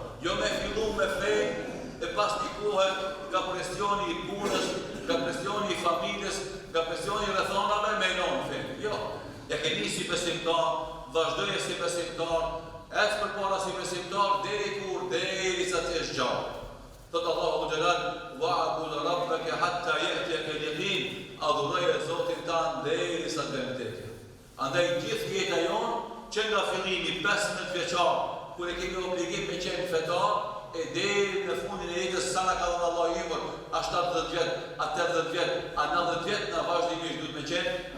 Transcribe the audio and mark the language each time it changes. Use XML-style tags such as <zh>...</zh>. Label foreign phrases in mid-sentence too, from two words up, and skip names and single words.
<sq>Jo me fillu me fejnë e pas një kohë nga presioni i punës, nga presioni i familjes, nga presioni i rrethanave me non fejnë. Jo. Ja ke nisi besimtar, vazhdoje si besimtar, ecë përpara si besimtar, deri sa të jesh gjallë. Thotë Allahu xhalal,</sq> <ar>واعبد ربك حتى يأتيك اليقين,</ar> <sq>adhuroje Zotin tan deri sa të vdekje. Andaj gjithë jeta jonë, që nga fillimi 15 vjeçar, kur e kemi obligim me qenë fetar, e deri në fundin e jetës sa na ka dhënë Allahu imër, a 70 vjet, a 80 vjet, a 90 vjet, na vazhdimisht duhet me qenë</sq>